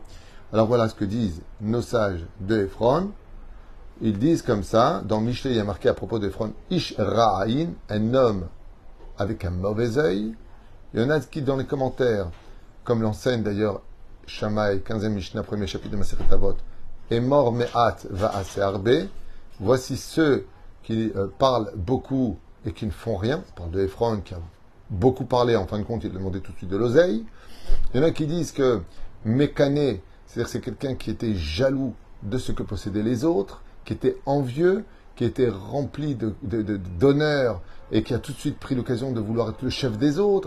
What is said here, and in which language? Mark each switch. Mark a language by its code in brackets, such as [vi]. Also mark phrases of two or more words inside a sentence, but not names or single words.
[fr] Alors voilà ce que disent nos sages de Ephron. Ils disent comme ça, dans Michelet, il y a marqué à propos d'Ephron, [he] איש רע עין, [fr] un homme avec un mauvais œil. Il y en a qui, dans les commentaires, comme l'enseigne d'ailleurs Shammai, 15e Mishnah, 1er chapitre de Masechet Avot, est mort [he] מעט ועשה הרבה. [fr] Voici ceux qui parlent beaucoup et qui ne font rien. On parle de Ephron qui a beaucoup parlé, en fin de compte, il demandait tout de suite de l'oseille. Il y en a qui disent que mécané, c'est-à-dire c'est quelqu'un qui était jaloux de ce que possédaient les autres, qui était envieux, qui était rempli d'honneur et qui a tout de suite pris l'occasion de vouloir être le chef des autres.